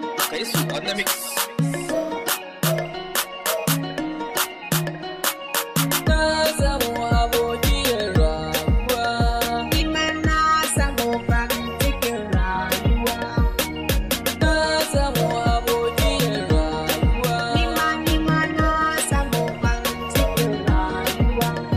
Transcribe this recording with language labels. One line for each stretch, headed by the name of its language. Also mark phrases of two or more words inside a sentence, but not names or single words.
English: Kai su on the mix.
Hausa: Na samu abokiyar rayuwa. Ni ma na samu farin cikin rayuwa. Na samu abokiyar rayuwa. Ni ma, ni ma na samu farin cikin rayuwa.